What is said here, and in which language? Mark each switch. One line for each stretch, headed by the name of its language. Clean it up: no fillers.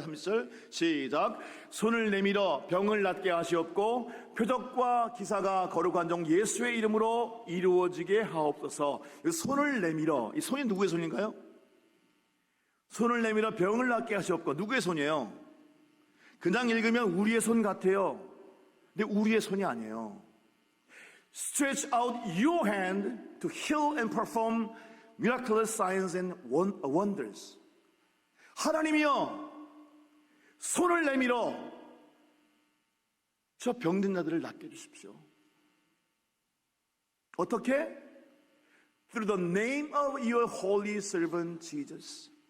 Korean: 30절 시작. 손을 내밀어 병을 낫게 하시옵고 표적과 기사가 거룩한 종 예수의 이름으로 이루어지게 하옵소서. 손을 내밀어, 이 손이 누구의 손인가요? 손을 내밀어 병을 낫게 하시옵고, 누구의 손이에요? 그냥 읽으면 우리의 손 같아요. 근데 우리의 손이 아니에요.
English: Stretch out your hand to heal and perform miraculous signs and wonders.
Korean: 하나님이여, 손을 내밀어 저 병든 자들을 낫게 해주십시오. 어떻게?
English: Through the name of your holy servant Jesus.